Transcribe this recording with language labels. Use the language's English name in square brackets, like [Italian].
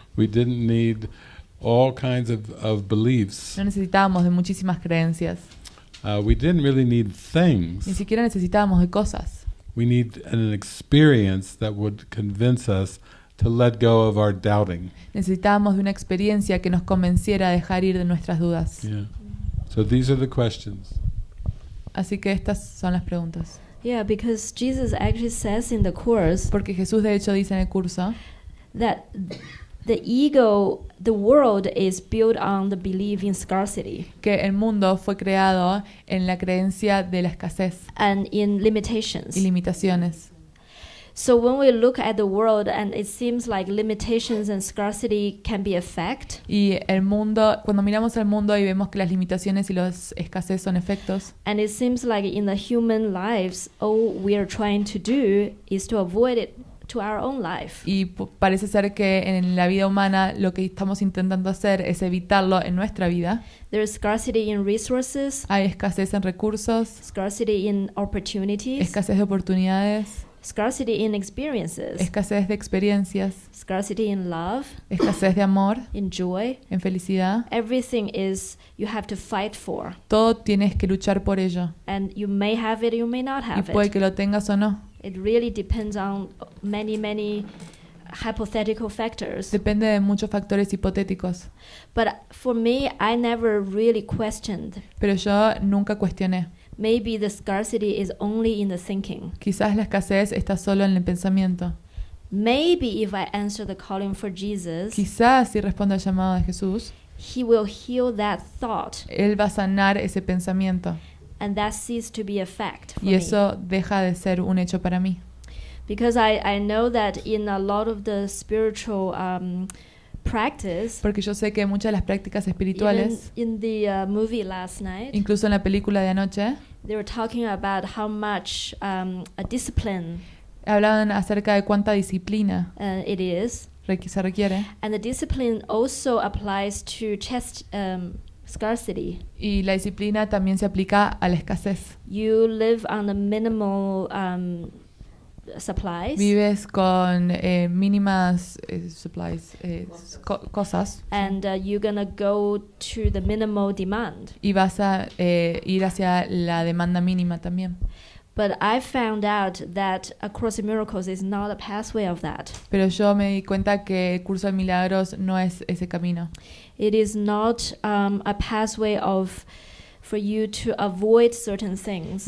[English] We didn't need all kinds of beliefs. [Spanish] no necesitábamos de muchísimas creencias, [English] We didn't really need [Spanish] ni [English] things. [Spanish] siquiera necesitábamos de cosas. [English] We need an experience that would convince us to let go of our doubting. [Spanish] Necesitábamos de una experiencia que nos convenciera a dejar ir de nuestras dudas. [English] Yeah. So these are the questions. [Spanish] Así que estas son las preguntas. [English] Yeah, because Jesus actually says in the Course [Spanish] Porque Jesús de hecho dice en el curso [English] that the ego, the world is built on the belief in scarcity [Spanish] que el mundo fue creado en la creencia de la escasez [English] and in limitations. [Spanish] y limitaciones. [English] So when we look at the world and it seems like limitations and scarcity can be a fact, [Spanish] Y el mundo, cuando miramos al mundo y vemos que las limitaciones y las escasez son efectos, [English] and it seems like in the human lives, all we are trying to do is to avoid it to our own life. [Spanish] y parece ser que en la vida humana lo que estamos intentando hacer es evitarlo en nuestra vida. [English] There is scarcity in resources, [Spanish] Hay escasez en recursos, [English] scarcity in opportunities, [Spanish] escasez de oportunidades, [English] scarcity in experiences, [Spanish] escasez de experiencias, [English] scarcity in love, [Spanish] escasez de amor, [English] in joy. [Spanish] en felicidad. [English] Everything is you have to fight for, [Spanish] Todo tienes que luchar por ello. [English] and you may have it, you may not [Spanish] Y [English] have [Spanish] puede [English] it. [Spanish] que lo tengas o no. [English] It really depends on many hypothetical factors. [Spanish] Depende de muchos factores hipotéticos. [English] But for me, I never really questioned. [Spanish] Pero yo nunca cuestioné. [English] Maybe the scarcity is only in the thinking. [Spanish] Quizás la escasez está solo en el pensamiento. [English] Maybe if I answer the calling for Jesus, [Spanish] Quizás si respondo al llamado de Jesús, [English] He will heal that thought, [Spanish] Él va a sanar ese pensamiento. [English] and that ceases to be a fact for [Spanish] Y [English] me. [Spanish] eso deja de ser un hecho para mí. [English] Because I know that in a lot of the spiritual practice, [Spanish] Porque yo sé que muchas de las prácticas [English] even [Spanish] espirituales, [English] in the movie last night, [Spanish] incluso en la película de anoche, [English] they were talking about how much a discipline [Spanish] hablaban acerca de cuánta disciplina [English] it is. [Spanish] se requiere. [English] And the discipline also applies to scarcity. [Spanish] Y la disciplina también se aplica a la escasez. [English] You live on the minimal supplies, [Spanish] Vives con mínimas supplies, cosas, [English] and you're gonna go to the minimal demand. [Spanish] y vas a ir hacia la demanda mínima también. [English] But I found out that A Course in Miracles is not a pathway of that. [Spanish] Pero yo me di cuenta que el curso de milagros no es ese camino. [English] It is not a pathway for you to avoid certain things.